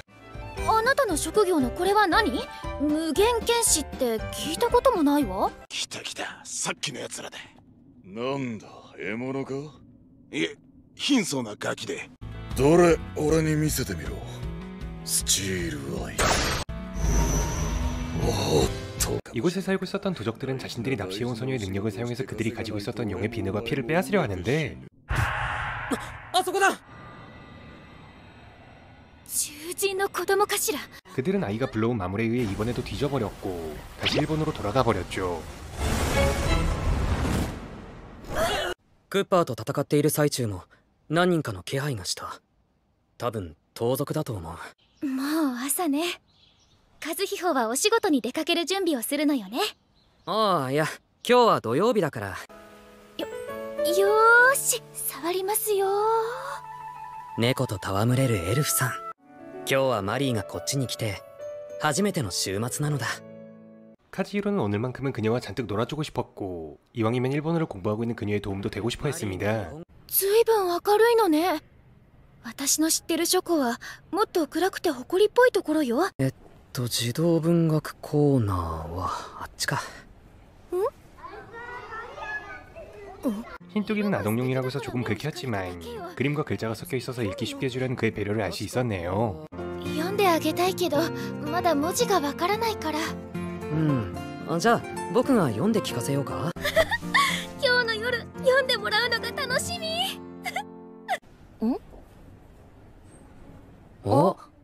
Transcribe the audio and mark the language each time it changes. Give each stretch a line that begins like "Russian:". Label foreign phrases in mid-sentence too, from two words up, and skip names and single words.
Japanese: あなたの職業のこれは何？無限剣士って聞いたこともないわ。来た来た、さっきのやつらだ。なんだ、獲物か？いえ、貧相なガキで。どれ、俺に見せてみろ。スチールアイ。おっと。
Korean: 이곳에 살고 있었던 도적들은 자신들이 납치해온 소녀의 능력을 사용해서 그들이 가지고 있었던 용의 비늘과 피를 빼앗으려 하는데
Japanese: あそこだ。囚人の子供かしら。
Korean: 그들은 아이가 불러온 마물에 의해 이번에도 뒤져버렸고 다시 일본으로 돌아가 버렸죠.
Japanese: クッパーと戦っている最中も何人かの気配がした。多分盗賊だと思う。もう朝ね。和彦はお仕事に出かける準備をするのよね。ああ、いや、今日は土曜日だから。よーし、触りますよ。猫と戯れるエルフさん。今日はマリーがこっちに来て初めての週末なのだ。
Korean: 카즈히로는 오늘만큼은 그녀와 잔뜩 놀아주고 싶었고 이왕이면 일본어를 공부하고 있는 그녀의 도움도 되고 싶어 했습니다.
Japanese: ずいぶん明るいのね。私の知ってる書庫はもっと暗くて埃っぽいところよ。児童文学コーナーはあっちか。
Korean: 흰뚜기는 아동용이라고 해서 조금 긁혔지만 그림과 글자가 섞여 있어서 읽기 쉽게 해주려는 그의 배려를 알 수 있었네요.
Japanese: 読んであげたいけどまだ文字がわからないから。じゃあ僕が読んで聞かせようか。今日の夜読読んでもらうのが楽しみ。お、